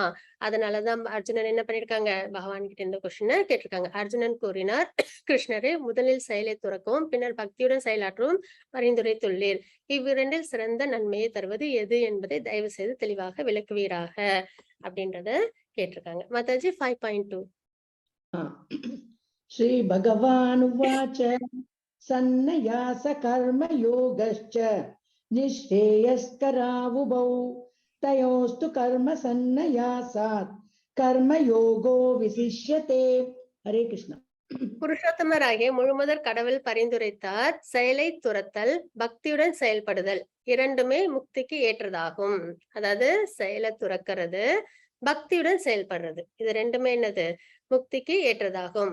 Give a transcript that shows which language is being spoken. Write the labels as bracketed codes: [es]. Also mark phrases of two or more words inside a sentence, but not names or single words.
[ta] அதனாலதான் அர்ஜுனன் என்ன பண்ணிருக்காங்க, பகவான் கிட்ட இந்த கொஸ்டினை கேட்டிருக்காங்க. அர்ஜுனன் கூறினார், கிருஷ்ணரே, முதலில் செயலை துறக்கவும் பின்னர் பக்தியுடன் செயலாற்றவும் பரிந்துரைத்துள்ளீர். இவ்விரண்டில் சிறந்த நன்மையை தருவது எது என்பதை தயவு செய்து தெளிவாக விளக்குவீராக அப்படின்றத கேட்டிருக்காங்க. மாதாஜி 5.2. [sa] श्री भगवानुवाच सन्न्यास कर्म योगश्च निःश्रेयस्करावुभौ तयोस्तु कर्म सन्न्यासात् कर्म योगो विशिष्यते. हरे कृष्ण. [ta] புருஷோத்தமராகிய முழுமுதற் கடவுள் பரிந்துரைத்தார், செயலை துறத்தல், பக்தியுடன் செயல்படுதல் இரண்டுமே முக்திக்கு ஏற்றதாகும். அதாவது செயலை துறக்கிறது, பக்தியுடன் செயல்படுறது, இது ரெண்டுமே என்னது, முக்திக்கு ஏற்றதாகும்.